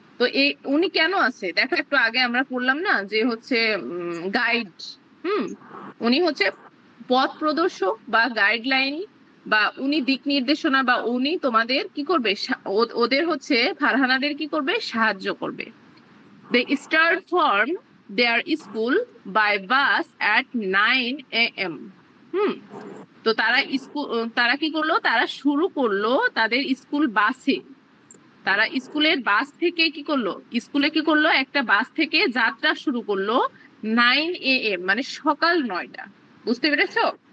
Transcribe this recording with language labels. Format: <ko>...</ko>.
<bn>তো উনি কেন আছে দেখো, একটু আগে আমরা পড়লাম না যে হচ্ছে গাইড। উনি হচ্ছে পথ প্রদর্শক বা গাইডলাইন, বা উনি দিক নির্দেশনা, বা উনি তোমাদের কি করবে ওদের হচ্ছে ফারহানাদের কি করবে সাহায্য করবে।</bn> <en>They start from their school by bus at 9 AM।</en> <bn>তো তারা কি করলো, তারা শুরু করলো তাদের স্কুল বাসে। তারা স্কুলের বাস থেকে কি করলো, স্কুলে কি করলো একটা বাস থেকে যাত্রা শুরু করলো 9 AM মানে সকাল 9টা। বুঝতে পেরেছো?</bn>